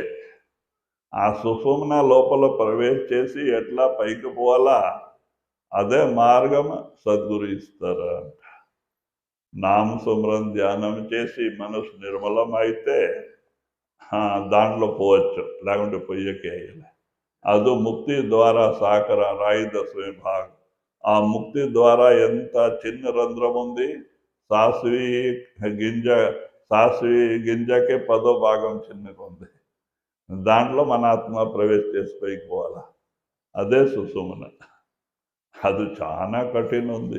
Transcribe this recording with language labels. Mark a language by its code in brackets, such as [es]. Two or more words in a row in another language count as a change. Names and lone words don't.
[te] ఆ సుసుమన లోపల ప్రవేశ చేసి ఎట్లా పైకి పోవాలా, అదే మార్గం సద్గురు ఇస్తారు అంట. నామ సుమరం ధ్యానం చేసి మనసు నిర్మలం అయితే దాంట్లో పోవచ్చు, లేకుంటే పొయ్యకే అయ్యలే. [kn] ಅದು ಮುಕ್ತಿ ದ್ವಾರ ಸಾಕರ ರಾಯಿದ ಸ್ವಯಂಭಾಗ. [te] ఆ ముక్తి ద్వారా ఎంత చిన్న రంధ్రం ఉంది, సాసివి గింజకే 10వ భాగం చిన్నగా ఉంది. దాంట్లో మన ఆత్మ ప్రవేశ చేసుకోవాలా. అదే సుసుమన. అది చాలా కఠిన ఉంది.